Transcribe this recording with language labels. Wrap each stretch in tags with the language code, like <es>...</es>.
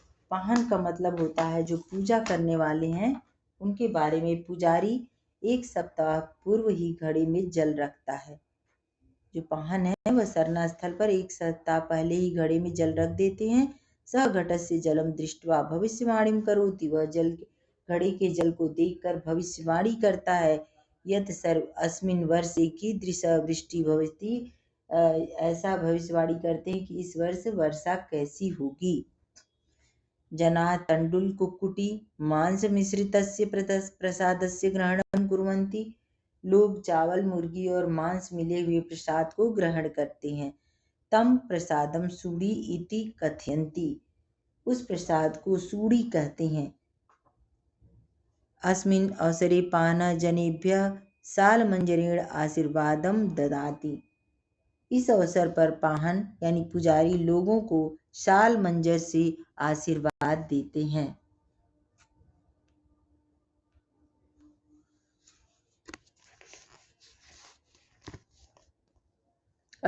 <hi>पाहन का मतलब होता है जो पूजा करने वाले हैं उनके बारे में पुजारी एक सप्ताह पूर्व ही घड़े में जल रखता है। जो पाहन है वह सरना स्थल पर एक सप्ताह पहले ही घड़े में जल रख देते हैं।</hi> <sa>स घटस्य जलम दृष्ट्वा भविष्यवाणीं करोति।</sa> <hi>वह जल घड़े के जल को देखकर भविष्यवाणी करता है।</hi> <sa>यत सर्व अस्मिन् वर्षे कीदृश वृष्टि भवति।</sa> <hi>ऐसा भविष्यवाणी करते हैं कि इस वर्ष वर्षा कैसी होगी।</hi> <sa>जनाः तण्डुल कुक्कुटी मांस मिश्रितस्य प्रसादस्य ग्रहणं कुर्वन्ति।</sa> <hi>लोग चावल, मुर्गी और मांस मिले हुए प्रसाद को ग्रहण करते हैं।</hi> <sa>तम प्रसादम सूड़ी इति कथयन्ति।</sa> <hi>उस प्रसाद को सूड़ी कहते हैं।</hi> <sa>अस्मिन् अवसरे पान जनेभ्यः सालमंजरेण आशीर्वादम ददाति।</sa> <hi>इस अवसर पर पाहन यानी पुजारी लोगों को शाल मंजर से आशीर्वाद देते हैं।</hi>